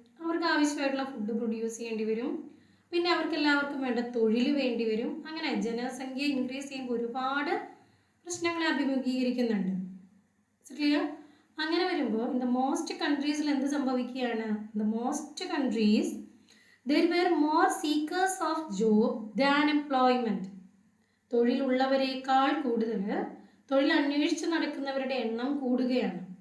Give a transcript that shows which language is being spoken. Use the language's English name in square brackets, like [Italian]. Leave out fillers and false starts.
[Malayalam] അവർക്ക് ആവശ്യമായിട്ടുള്ള food produce ചെയ്യേണ്ടി വരും, പിന്നെ അവർക്ക് എല്ലാവർക്കും വേണ്ട തൊഴിൽ വേണ്ടി വരും. അങ്ങനെ ജനസംഖ്യ ഇൻക്രീസ് ചെയ്യുമ്പോൾ ഒരുപാട് പ്രശ്നങ്ങളെ അഭിമുഖീകരിക്കുന്നുണ്ട്. ക്ലിയർ? അങ്ങനെ വരുമ്പോൾ [English] in the most കൺട്രീസിൽ [Malayalam] എന്ത് സംഭവിക്കുകയാണ്? [English] The most countries there were more seekers of job than employment. [Malayalam] തൊഴിലുള്ളവരെക്കാൾ കൂടുതൽ തൊഴിൽ അന്വേഷിച്ച് നടക്കുന്നവരുടെ എണ്ണം കൂടുകയാണ്.